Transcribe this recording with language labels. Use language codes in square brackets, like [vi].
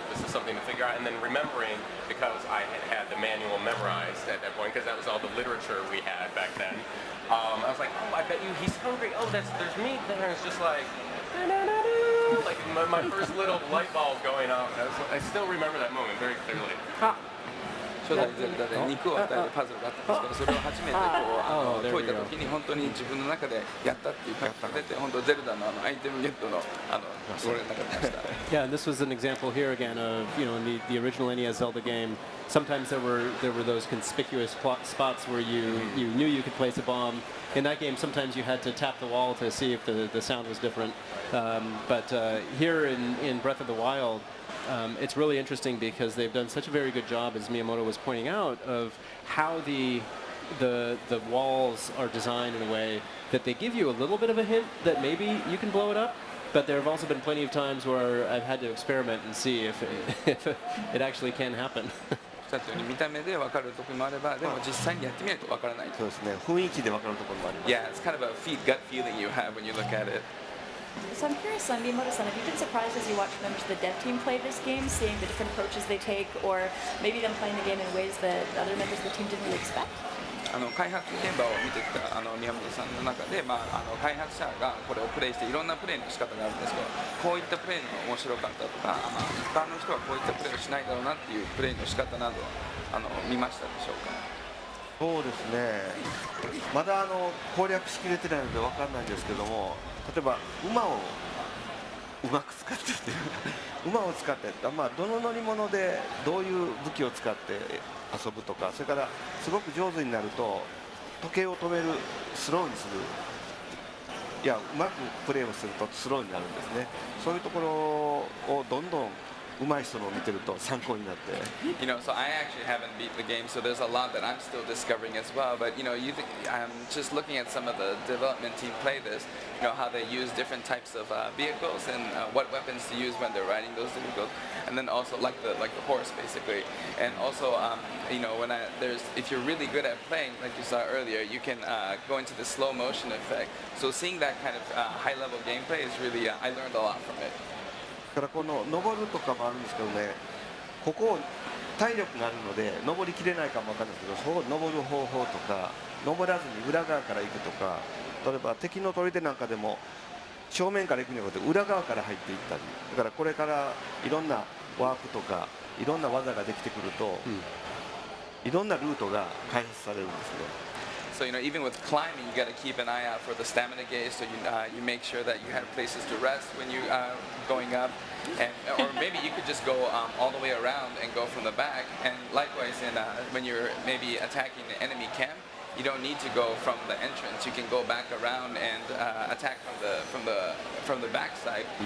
[en] This is something to figure out. And then remembering, because I had the manual memorized at that point, because that was all the literature we had back then. I was like, oh, I bet you he's hungry. Oh, there's meat there. It's just like, like my first little light bulb going off. I still remember that moment very clearly. [ja] 初代ゼルダで肉を与えるパズルがあったんですけど、それを初めて解いた時に本当に自分の中でやったっていう感覚が出て、本当ゼルダのアイテムゲットのつもりの中でました。 [en] Yeah, and this was an example here again of, you know, in the original NES Zelda game, sometimes there were those conspicuous spots where you knew you could place a bomb. In that game, sometimes you had to tap the wall to see if the sound was different. But here in Breath of the Wild, it's really interesting because they've done such a very good job, as Miyamoto was pointing out, of how the walls are designed in a way that they give you a little bit of a hint that maybe you can blow it up. But there have also been plenty of times where I've had to experiment and see if it actually can happen. [ja] おっしゃったように見た目で分かるところもあれば、でも実際にやってみないと分からない。そうですね。雰囲気で分かるところもあります。 [en] Yeah, it's kind of a gut feeling you have when you look at it. So I'm curious, Miyamoto-san, have you been surprised as you watch members of the dev team play this game, seeing the different approaches they take, or maybe them playing the game in ways that other members of the team didn't really expect? [ja] 開発現場を見てきた宮本さんの中で、開発者がこれをプレイしていろんなプレイの仕方があるんですけど、こういったプレイの面白かったとか、一般の人はこういったプレイをしないだろうなっていうプレイの仕方など見ましたでしょうか。そうですね。まだ攻略しきれてないので分かんないんですけども、例えば馬をうまく使ってっていう馬を使って、どの乗り物でどういう武器を使って遊ぶとか、それからすごく上手になると時計を止める、スローにする、いやうまくプレーをするとスローになるんですね。そういうところをどんどん上手い人のを見てると参考になって。 [en] You know, so I actually haven't beat the game, so there's a lot that I'm still discovering as well. But you know, I'm just looking at some of the development team play this. You know how they use different types of vehicles and what weapons to use when they're riding those vehicles, and then also like the horse basically. And also, you know, if you're really good at playing, like you saw earlier, you can go into the slow motion effect. So seeing that kind of high level gameplay is really, I learned a lot from it. [ja] からこの登るとかもあるんですけどね、ここ体力があるので登りきれないかも分かんないですけど、そう登る方法とか、登らずに裏側から行くとか、例えば敵の砦なんかでも正面から行くんじゃなくて裏側から入っていったり、だからこれからいろんなワープとかいろんな技ができてくると、いろんなルートが開発されるんですね。 [en] So you know, even with climbing, you got to keep an eye out for the stamina gauge, so you make sure that you have places to rest when you going up, or maybe you could just go all the way around and go from the back. And likewise, when you're maybe attacking the enemy camp, you don't need to go from the entrance. You can go back around and attack from the backside.